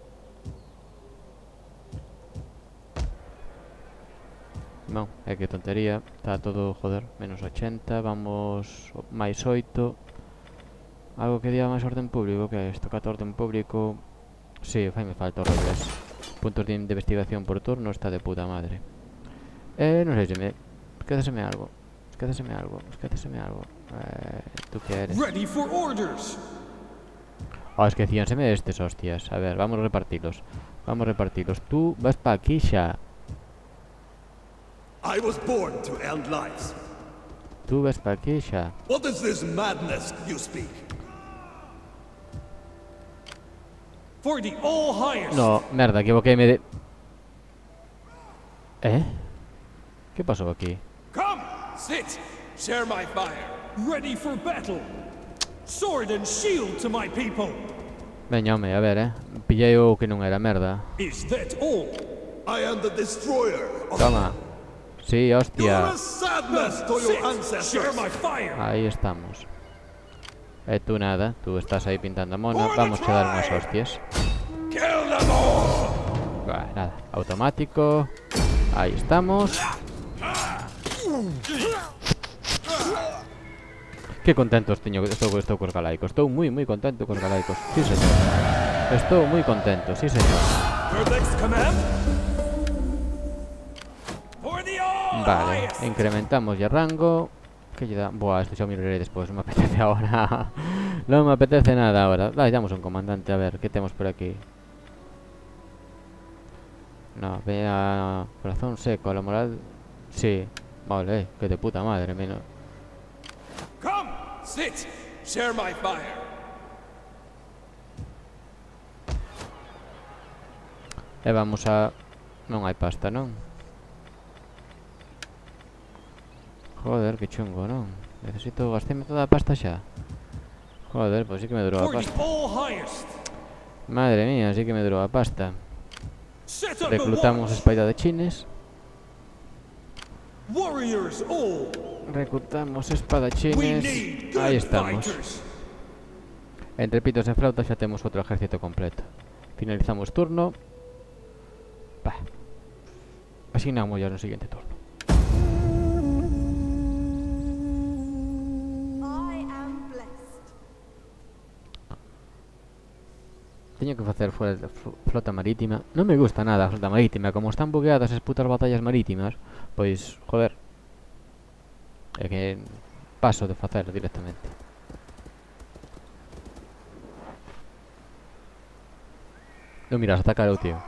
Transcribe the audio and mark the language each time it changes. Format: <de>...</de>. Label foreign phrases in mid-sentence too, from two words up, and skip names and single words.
<gl>Non, é que tontería. Está todo, joder, menos 80. Vamos máis 8. Algo que diga máis orden público. Que é isto? 14 orden público. Si, faime falta o revés.</gl> <es>puntos de investigación por turno está de puta madre. No sé si me...</es> <gl>Esquéceseme algo. Esquéceseme algo. Esquéceseme algo.</gl> <es>¿Tú qué eres?</es> <en>Ready for orders.</en> <gl>Esquecíanseme estes, hostias. A ver,</gl> <es>vamos a repartirlos. Vamos a repartirlos.</es> <gl>Tú vas pa' aquí xa.</gl> <en>I was born to end lives.</en> <gl>Tú vas pa' aquí xa.</gl> <en>What is this madness you speak? For the all highest.</en> <gl>No, merda, equivoquéme de...</gl> <es>¿Qué pasó aquí?</es> <en>Come, sit, share my fire. Ready for battle. Sword and shield to my people.</en> <gl>Veña, home, a ver, pillei o que non era, merda.</gl> <en>Is that all? I am the destroyer of</en> <es>Toma. Sí,</es> <en>You're</en> <gl>hostia.</gl> <en>a sadness to your Share ancestors. my fire.</en> <es>Ahí estamos. Tú nada, tú estás ahí pintando mona. Vamos a dar unas hostias.</es> <en>Kill them all.</en> <es>Nada, automático. Ahí estamos.</es> <gl>Qué contento estou cos galaicos. Estou moi contento cos galaicos. Sí, señor. Estou moi contento, sí, señor.</gl> <en>Your next command? For the all</en> <es>Vale,</es> <en>highest.</en> <es>incrementamos ya rango.</es> <gl>¿Qué lle da? Buah, esto xa o miraré despois. Non me apetece ahora. Non me apetece nada ahora. Damos un comandante, a ver, ¿qué temos por aquí?</gl> <es>No, vea... Corazón seco, la moral... Sí. Vale, que de puta madre, menos...</es> <en>Come, sit, share my fire.</en> <es>vamos a...</es> <gl>Non hai pasta, non? Joder, que chungo, non? Necesito gastarme toda a pasta xa. Joder, pois sí que me durou a</gl> <en>For the</en> <gl>pasta.</gl> <en>all highest.</en> <gl>Madre mía, sí que me durou a pasta.</gl> <en>Set up the</en> <es>Reclutamos</es> <en>watch.</en> <es>espadachines.</es> <en>Warriors all.</en> <es>Reclutamos</es> <en>We</en> <es>espadachines.</es> <en>need</en> <gl>Aí</gl> <en>good</en> <gl>estamos.</gl> <en>fighters.</en> <gl>Entre pitos e flautas xa temos outro ejército completo. Finalizamos turno. Bah. Asignamos ya no siguiente turno.</gl> <en>I am blessed.</en> <gl>Teño que facer fuera de flota marítima. Non me gusta nada a flota marítima. Como están bugueadas as putas batallas marítimas, pois, joder, é que paso de facer directamente. Non miras atacar eu, tío.</gl>